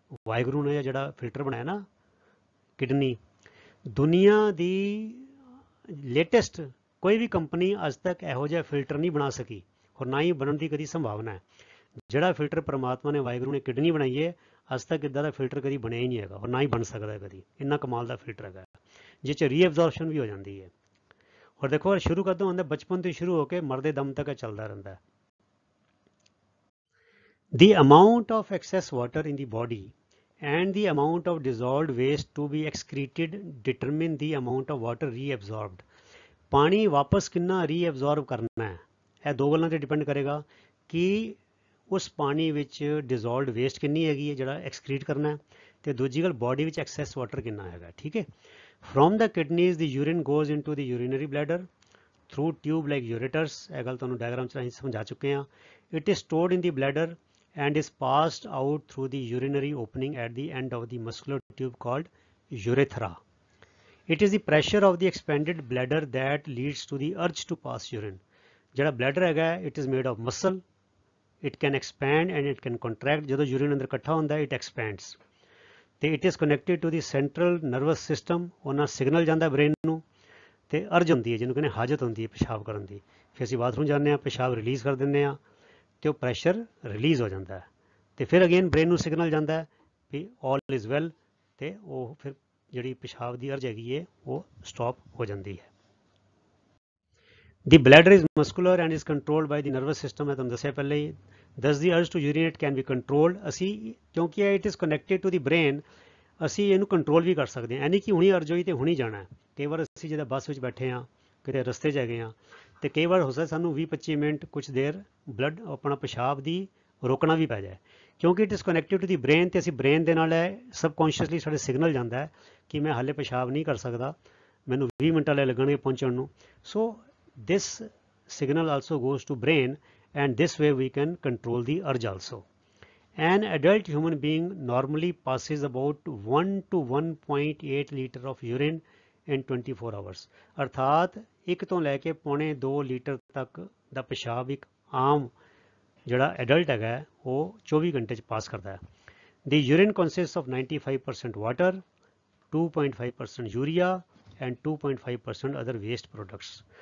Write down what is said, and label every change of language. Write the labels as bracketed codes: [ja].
[pa] ਵਾਹਿਗੁਰੂ ਨੇ ਜਿਹੜਾ ਫਿਲਟਰ ਬਣਾਇਆ ਨਾ ਕਿਡਨੀ, ਦੁਨੀਆ ਦੀ ਲੇਟੈਸਟ ਕੋਈ ਵੀ ਕੰਪਨੀ ਅੱਜ ਤੱਕ ਇਹੋ ਜਿਹਾ ਫਿਲਟਰ ਨਹੀਂ ਬਣਾ ਸਕੀ, ਔਰ ਨਾ ਹੀ ਬਣਨ ਦੀ ਕਦੀ ਸੰਭਾਵਨਾ ਹੈ। ਜਿਹੜਾ ਫਿਲਟਰ ਪਰਮਾਤਮਾ ਨੇ ਵਾਹਿਗੁਰੂ ਨੇ ਕਿਡਨੀ ਬਣਾਈ ਹੈ, ਅੱਜ ਤੱਕ ਇੱਦਾਂ ਦਾ ਫਿਲਟਰ ਕਦੀ ਬਣਿਆ ਹੀ ਨਹੀਂ ਹੈਗਾ, ਔਰ ਨਾ ਹੀ ਬਣ ਸਕਦਾ ਕਦੀ। ਇੰਨਾ ਕਮਾਲ ਦਾ ਫਿਲਟਰ ਹੈਗਾ, ਜਿਸ 'ਚ ਰੀਐਬਜ਼ੌਰਪਸ਼ਨ ਵੀ ਹੋ ਜਾਂਦੀ ਹੈ। ਔਰ ਦੇਖੋ ਸ਼ੁਰੂ ਕਦੋਂ ਹੁੰਦਾ, ਬਚਪਨ ਤੋਂ ਸ਼ੁਰੂ ਹੋ ਕੇ ਮਰਦੇ ਦਮ ਤੱਕ ਚੱਲਦਾ ਰਹਿੰਦਾ ਹੈ। [en] The amount of excess water in the body and the amount of dissolved waste to be excreted determine the amount of water reabsorbed। [pa] ਪਾਣੀ ਵਾਪਸ ਕਿੰਨਾ ਰੀਐਬਜ਼ੌਰਬ ਕਰਨਾ ਹੈ, ਇਹ ਦੋ ਗੱਲਾਂ 'ਤੇ ਡਿਪੈਂਡ ਕਰੇਗਾ ਕਿ ਉਸ ਪਾਣੀ ਵਿੱਚ ਡਿਜ਼ੋਲਵਡ ਵੇਸਟ ਕਿੰਨੀ ਹੈਗੀ ਹੈ ਜਿਹੜਾ ਐਕਸਕ੍ਰੀਟ ਕਰਨਾ ਹੈ, ਤੇ ਦੂਜੀ ਗੱਲ ਬੋਡੀ ਵਿੱਚ ਐਕਸੈਸ ਵਾਟਰ ਕਿੰਨਾ ਹੈਗਾ। ਠੀਕ ਹੈ, [en] From the kidneys the urine goes into the urinary bladder through tube like ureters. [pa] ਇਹ ਗੱਲ ਤੁਹਾਨੂੰ ਡਾਇਗਰਾਮ 'ਚ ਅਸੀਂ ਸਮਝਾ ਚੁੱਕੇ ਹਾਂ। [en] It is stored in the bladder and is passed out through the urinary opening at the end of the muscular tube called urethra. It is the pressure of the expanded bladder that leads to the urge to pass urine। ਜਿਹੜਾ bladder ਹੈਗਾ, it is made of muscle, it can expand and it can contract। [pa] ਜਦੋਂ urine ਅੰਦਰ ਇਕੱਠਾ ਹੁੰਦਾ [en] it expands, ਤੇ it is connected to the central nervous system। [pa] ਉਹਨਾਂ signal ਜਾਂਦਾ brain ਨੂੰ, ਤੇ ਅਰਜ ਹੁੰਦੀ ਹੈ ਜਿਹਨੂੰ ਕਹਿੰਦੇ ਹਾਜਤ ਹੁੰਦੀ ਹੈ ਪਿਸ਼ਾਬ ਕਰਨ ਦੀ। ਫਿਰ ਅਸੀਂ ਬਾਥਰੂਮ ਜਾਂਦੇ ਹਾਂ, ਪਿਸ਼ਾਬ ਰਿਲੀਜ਼ ਕਰ ਦਿੰਦੇ ਹਾਂ, ਤੇ ਉਹ ਪ੍ਰੈਸ਼ਰ ਰਿਲੀਜ਼ ਹੋ ਜਾਂਦਾ ਹੈ, ਤੇ ਫਿਰ ਅਗੇਨ ਬ੍ਰੇਨ ਨੂੰ ਸਿਗਨਲ ਜਾਂਦਾ ਹੈ [en] ਵੀ all is well, [pa] ਤੇ ਉਹ ਫਿਰ ਜਿਹੜੀ ਪਿਸ਼ਾਬ ਦੀ ਅਰਜ ਹੈਗੀ ਹੈ ਉਹ ਸਟਾਪ ਹੋ ਜਾਂਦੀ ਹੈ। [en] The bladder is muscular and is controlled by the nervous system. [pa] ਮੈਂ ਤੁਹਾਨੂੰ ਦੱਸਿਆ ਪਹਿਲੇ ਹੀ। [en] Thus the urge to urinate can be controlled. [pa] ਅਸੀਂ ਕਿਉਂਕਿ [en] it is connected to the brain, [pa] ਅਸੀਂ ਇਹਨੂੰ ਕੰਟਰੋਲ ਵੀ ਕਰ ਸਕਦੇ ਹਾਂ। ਇਹ ਨਹੀਂ ਕਿ ਹੁਣੀ ਅਰਜ ਹੋਈ ਤੇ ਹੁਣੀ ਜਾਣਾ। ਕਈ ਵਾਰ ਅਸੀਂ ਜਦੋਂ ਬੱਸ ਵਿੱਚ ਬੈਠੇ ਹਾਂ, ਕਿਤੇ ਰਸਤੇ 'ਚ ਹੈਗੇ ਹਾਂ, ਤੇ ਕਈ ਵਾਰ ਹੋ ਸਕਦਾ ਸਾਨੂੰ 20-25 ਮਿੰਟ ਕੁਛ ਦੇਰ ਬਲੱਡ ਆਪਣਾ ਪਿਸ਼ਾਬ ਦੀ ਰੋਕਣਾ ਵੀ ਪੈ ਜਾਏ, ਕਿਉਂਕਿ [en] it is connected to the brain, [pa] ਤੇ ਅਸੀਂ ਬ੍ਰੇਨ ਦੇ ਨਾਲ ਸਬਕੌਂਸ਼ੀਅਸਲੀ ਸਾਡੇ ਸਿਗਨਲ ਜਾਂਦਾ ਹੈ ਕਿ ਮੈਂ ਹਾਲੇ ਪਿਸ਼ਾਬ ਨਹੀਂ ਕਰ ਸਕਦਾ, ਮੈਨੂੰ 20 ਮਿੰਟ ਵਾਲੇ ਲੱਗਣਗੇ ਪਹੁੰਚਣ ਨੂੰ। [en] So this signal also goes to brain and this way we can control the urge also. An adult human being normally passes about 1 to 1.8 litre of urine in 24 hours। [pa] ਅਰਥਾਤ 1 ਤੋਂ ਲੈ ਕੇ 1.25 ਲੀਟਰ ਤੱਕ ਦਾ ਪਿਸ਼ਾਬ ਇੱਕ ਆਮ ਜਿਹੜਾ ਐਡਲਟ ਹੈਗਾ ਉਹ 24 ਘੰਟੇ 'ਚ ਪਾਸ ਕਰਦਾ ਹੈ। [en] The urine consist of 95% water, 2.5% urea and 2.5% other waste products.